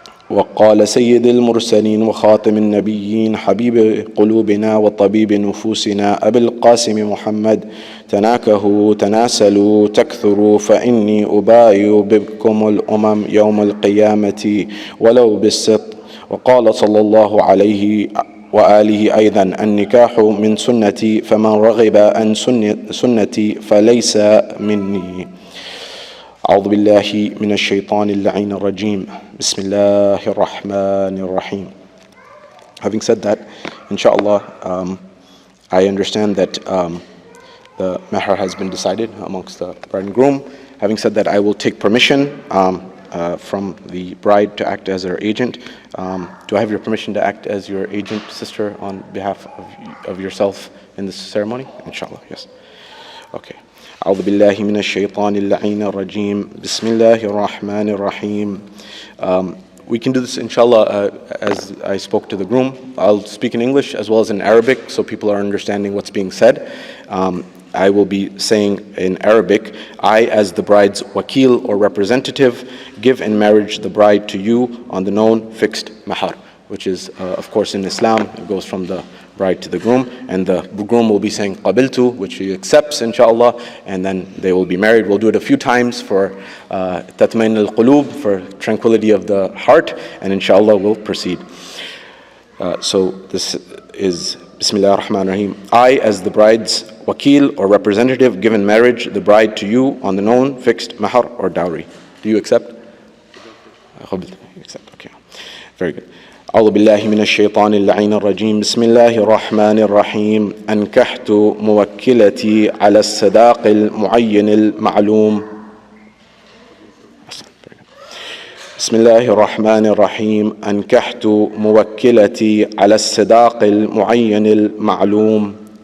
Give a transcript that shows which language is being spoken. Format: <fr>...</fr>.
<ar>وقال سيد المرسلين وخاتم النبيين حبيب قلوبنا وطبيب نفوسنا أبي القاسم محمد تناكهوا تناسلوا تكثروا فإني أبايع بكم الأمم يوم القيامة ولو بالسط. وقال صلى الله عليه وآله أيضا النكاح من سنتي فمن رغب عن سنتي فليس مني. أعوذ بالله من الشيطان اللعين الرجيم. بسم الله الرحمن الرحيم.</ar> <en>Having said that, inshallah, I understand that the mahr has been decided amongst the bride and groom. Having said that, I will take permission from the bride to act as her agent. Do I have your permission to act as your agent, sister, on behalf of yourself in this ceremony? Inshallah, yes. Okay.</en> <ar>أعوذ بالله من الشيطان اللعين الرجيم. بسم الله الرحمن الرحيم.</ar> <en>We can do this, inshallah, as I spoke to the groom. I'll speak in English as well as in Arabic so people are understanding what's being said. I will be saying in Arabic, I, as the bride's wakil or representative, give in marriage the bride to you on the known fixed mahar, which is, of course, in Islam, it goes from the bride to the groom, and the groom will be saying qabiltu, which he accepts, inshallah, and then they will be married. We'll do it a few times for tatmain al-qulub, for tranquility of the heart, and inshallah we'll proceed. So this is</en> <ar>Bismillah ar-Rahman ar-Rahim.</ar> <en>I, as the bride's wakil or representative, give in marriage the bride to you on the known fixed mahar or dowry. Do you accept? You accept, okay. Very good.</en> <ar>أعوذ بالله من الشيطان اللعين الرجيم. بسم الله الرحمن الرحيم. أنكحت موكلتي على الصداق المعين المعلوم. بسم الله الرحمن الرحيم. أنكحت موكلتي على الصداق المعين المعلوم.</ar>